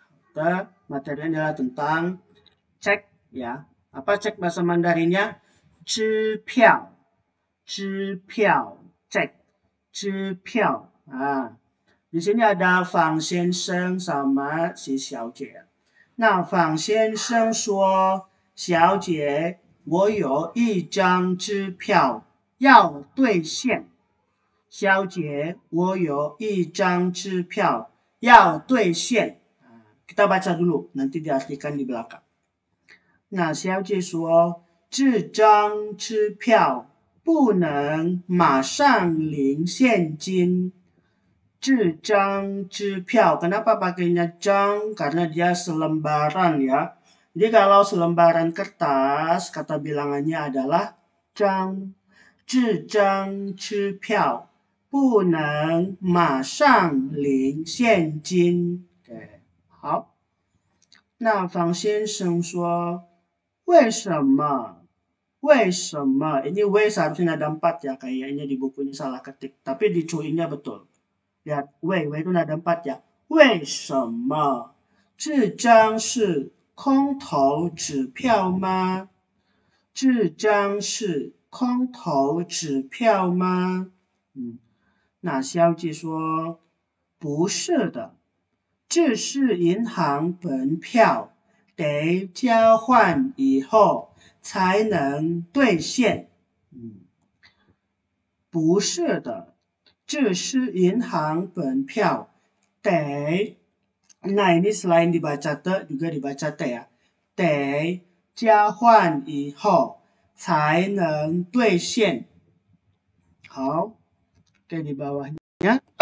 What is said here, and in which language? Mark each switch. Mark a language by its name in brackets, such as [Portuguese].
[Indonesian] Kita materinya adalah tentang cek ya. Apa cek bahasa Mandarinnya? [Chinese] 支票。 [Indonesian] 支票 cek 支票 di sini ada Fang 先生 sama si 小姐。 [Chinese] 那方先生说：“小姐，我有一张支票要兑现。小姐，我有一张支票要兑现。” [Indonesian] Kita baca dulu, nanti diartikan di belakang. [Chinese] 那小姐说：“这张支票不能马上领现金。” 这张支票, [Indonesian] kenapa pakainya jang? Karena dia selembaran ya. Jadi kalau selembaran kertas, kata bilangannya adalah jang. [Chinese] 这张支票不能马上领现金。好，那方先生说：“为什么？为什么？” [Indonesian] Ini W seharusnya ada 4 ya, kayaknya di buku ini salah ketik. Tapi di cuinya betul. Lihat, W itu nada 4 ya. [Chinese] 为什么？这张是空头支票吗？这张是空头支票吗？那小姐说：“不是的，这是银行本票，得交换以后才能兑现。” 不是的。这是银行本票, teh. [Indonesian] Nah, ini selain dibaca te, juga dibaca te ya. [Chinese] Teh, 交换以后才能兑现。好，给 [Indonesian] di bawahnya.